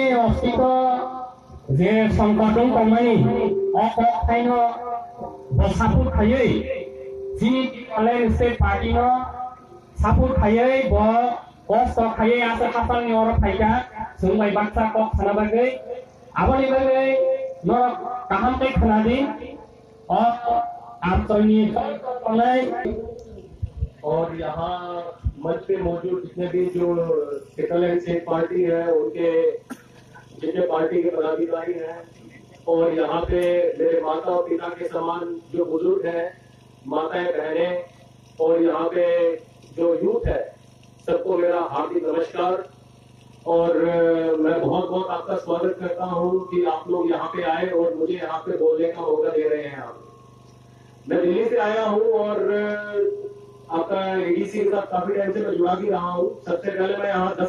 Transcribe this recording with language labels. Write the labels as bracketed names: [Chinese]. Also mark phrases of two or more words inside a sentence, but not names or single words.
[Kok Borok] ostito je songkadong komani okok thaino saput khayei jini Tipralen state party no saput khayei bo kosto khayei asa khapal ni oro khaika sungmai baksa kok khana bagai aboni bagai no kaham kai khana din [Hindi] और आप तो ये और यहाँ मंच पे मौजूद जितने भी जो Tipralen स्टेट पार्टी है उनके जितने पार्टी के पदाधिकारी हैं और यहाँ पे मेरे माता और पिता के समान जो बुजुर्ग हैं माताएं बहनें और यहाँ पे जो यूथ है सबको मेरा हार्दिक नमस्कार और मैं बहुत आपका स्वागत करता हूँ कि आप लोग यहाँ पे आए और मुझे यहाँ पे बोलने का मौका दे रहे हैं आप मैं दिल्ली से आया हूँ और आपका एडीसी के साथ काफी टाइम से मैं जुड़ा भी रहा हूँ सबसे पहले मैं यहाँ 10